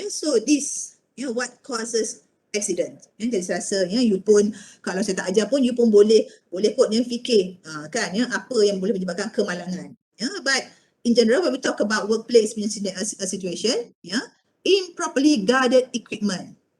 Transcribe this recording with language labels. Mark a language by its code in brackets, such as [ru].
[en] So this what causes accident. [ms] Jadi saya rasa you pun kalau saya tak ajar pun you pun boleh kot fikir kan apa yang boleh menyebabkan kemalangan. [en] But in general when we talk about workplace punya situation, improperly guarded equipment.